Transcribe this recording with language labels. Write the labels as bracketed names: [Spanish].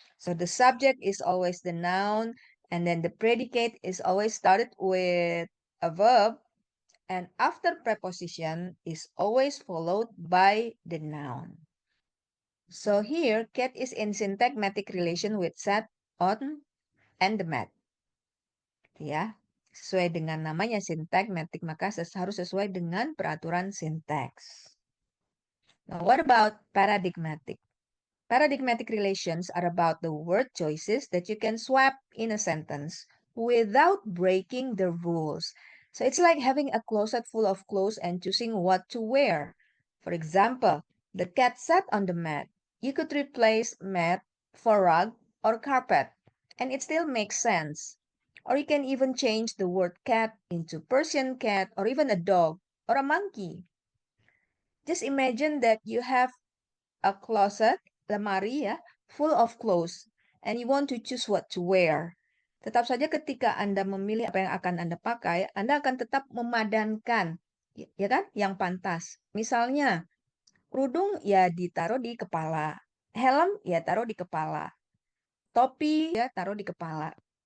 [English] So the subject is always the noun, and then the predicate is always started with a verb, and after preposition is always followed by the noun. So here, cat is in syntagmatic relation with sat, on, and the mat. [Indonesian] Ya, sesuai dengan namanya syntagmatic, maka harus sesuai dengan peraturan sintaks. [English] Now, what about paradigmatic? Paradigmatic relations are about the word choices that you can swap in a sentence without breaking the rules. So it's like having a closet full of clothes and choosing what to wear. For example, the cat sat on the mat. You could replace mat for rug or carpet, and it still makes sense. Or you can even change the word cat into Persian cat or even a dog or a monkey. Just imagine that you have a closet, [Indonesian] lemari ya, [English] full of clothes, and you want to choose what to wear. [Indonesian] Tetap saja ketika Anda memilih apa yang akan Anda pakai, Anda akan tetap memadankan, ya kan, yang pantas. Misalnya, kerudung ya ditaruh di kepala, helm ya taruh di kepala, topi ya taruh di kepala.